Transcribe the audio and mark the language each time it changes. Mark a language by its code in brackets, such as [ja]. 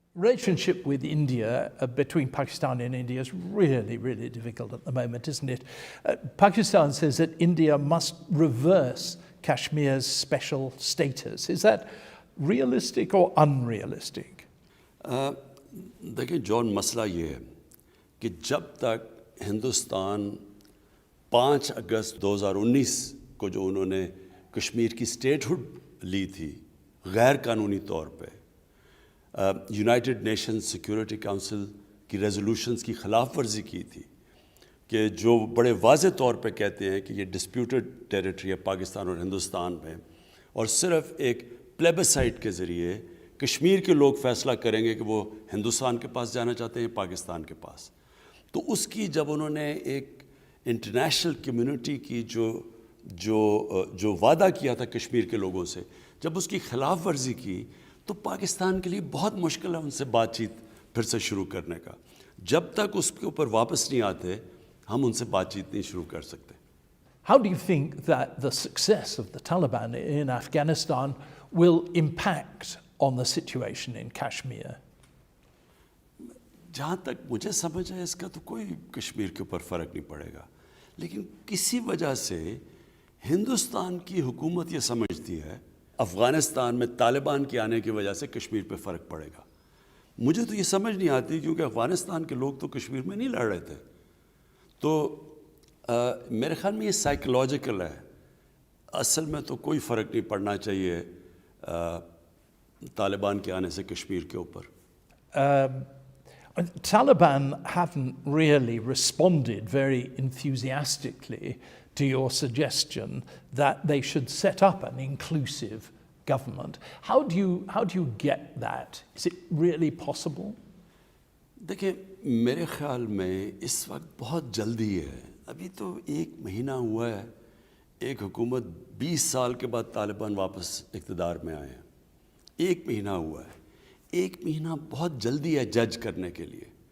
[en] Relationship with India, between Pakistan and India, is really, really difficult at the moment, isn't it? Pakistan says that India must reverse Kashmir's special status. Is that realistic or unrealistic? [hi] देखिए John मसला ये है कि जब तक हिंदुस्तान 5 अगस्त 2019 को जो उन्होंने कश्मीर की स्टेटहुड ली थी गैर कानूनी तौर पे यूनाइटेड नेशंस सिक्योरिटी काउंसिल की रेजोल्यूशंस की ख़िलाफ़ वर्जी की थी कि जो बड़े वाज़े तौर पे कहते हैं कि ये डिस्प्यूटेड टेरिटरी है पाकिस्तान और हिंदुस्तान में और सिर्फ़ एक प्लेबिसाइट के ज़रिए कश्मीर के लोग फ़ैसला करेंगे कि वो हिंदुस्तान के पास जाना चाहते हैं पाकिस्तान के पास। तो उसकी जब उन्होंने एक इंटरनेशनल कम्युनिटी की जो वादा किया था कश्मीर के लोगों से, जब उसकी ख़िलाफ़ वर्जी की तो पाकिस्तान के लिए बहुत मुश्किल है उनसे बातचीत फिर से शुरू करने का। जब तक उसके ऊपर वापस नहीं आते हम उनसे बातचीत नहीं शुरू कर सकते। [en] How do you think that the success of the Taliban in Afghanistan will impact on the situation in Kashmir? [hi] जहाँ तक मुझे समझ है इसका तो कोई कश्मीर के ऊपर फ़र्क नहीं पड़ेगा, लेकिन किसी वजह से हिंदुस्तान की हुकूमत ये समझती है अफ़गानिस्तान में तालिबान के आने की वजह से कश्मीर पे फ़र्क पड़ेगा। मुझे तो ये समझ नहीं आती क्योंकि अफ़गानिस्तान के लोग तो कश्मीर में नहीं लड़ रहे थे। तो मेरे ख़्याल में ये साइकोलॉजिकल है, असल में तो कोई फ़र्क नहीं पड़ना चाहिए तालिबान के आने से कश्मीर के ऊपर। [en] Taliban haven't really responded very enthusiastically to your suggestion that they should set up an inclusive government. How do you get that? Is it really possible? [hi] देखिए मेरे ख़्याल में इस वक्त बहुत जल्दी है, अभी तो 1 महीना हुआ है, एक हुकूमत 20 साल के बाद तालिबान वापस इक़्तिदार में आए हैं, 1 महीना हुआ है, 1 महीना बहुत जल्दी है जज करने के लिए।